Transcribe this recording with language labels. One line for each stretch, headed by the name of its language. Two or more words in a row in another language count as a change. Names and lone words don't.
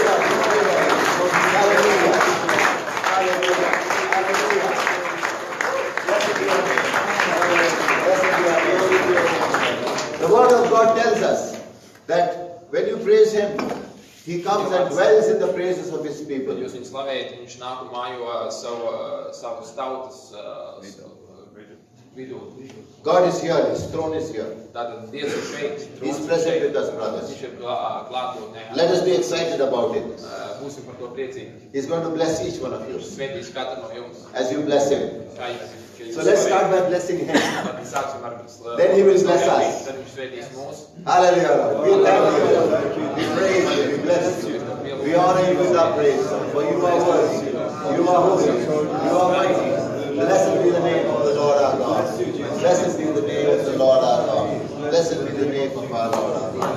English: Hallelujah. Hallelujah. Hallelujah. Blessed be your name. Blessed be your name. The word of God tells us that when you praise Him, He comes and dwells in the praises of His people.
Latvian: Jūs viņu slavējat, viņš nāk un mājo savas tautas vidū.
English: God is here, His throne is here.
Latvian: Tātad Dievs ir šeit.
English: He is present with us, brothers.
Latvian: Viņš ir klātbūtnē.
English: Let us be excited about it.
Latvian: Būsim par to priecīgi.
English: He's going to bless each one of you
Latvian: Svētīs katru no jums.
English: as you bless Him.
Latvian: Kā jūs
English: So let's start by blessing Him.
Latvian: Tad sāksim ar
English: Then He will bless us.
Latvian: Tad viņš svētīs mūs.
English: Hallelujah, Lord. We thank you. We praise you. We bless you. We honor you with our praise. For you are worthy. You are holy. You are mighty. Blessed be the name of the Lord our God. Blessed be the name of the Lord our God. Blessed be the name of our Lord our God.